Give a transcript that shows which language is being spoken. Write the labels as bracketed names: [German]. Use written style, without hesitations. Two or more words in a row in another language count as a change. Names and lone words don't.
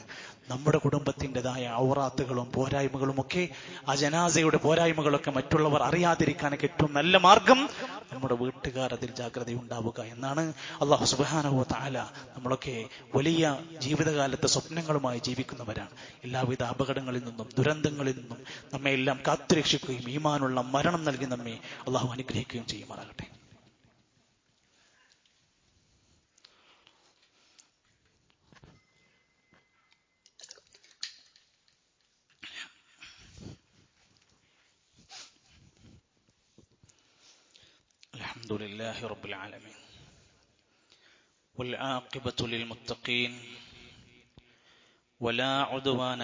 [Malayalam] നമ്മുടെ കുടുംബത്തിൻ്റെതായ ഔറാത്തുകളും പോരായ്മകളും ഒക്കെ, ആ ജനാസയുടെ പോരായ്മകളൊക്കെ മറ്റുള്ളവർ അറിയാതിരിക്കാനൊക്കെ ഏറ്റവും നല്ല മാർഗം നമ്മുടെ വീട്ടുകാർ അതിൽ ജാഗ്രതയുണ്ടാവുക എന്നാണ്. [Arabic] الله سبحانه وتعالى [Malayalam] നമ്മളൊക്കെ വലിയ ജീവിതകാലത്തെ സ്വപ്നങ്ങളുമായി ജീവിക്കുന്നവരാണ്. എല്ലാവിധ അപകടങ്ങളിൽ നിന്നും ദുരന്തങ്ങളിൽ നിന്നും നമ്മെ എല്ലാം കാത്തുരക്ഷിക്കുകയും ഈമാനുള്ള മരണം നൽകി നമ്മെ അല്ലാഹു അനുഗ്രഹിക്കുകയും ചെയ്യുമാറാകട്ടെ. [Arabic] الحمد لله رب العالمين والعاقبة للمتقين ولا عدوان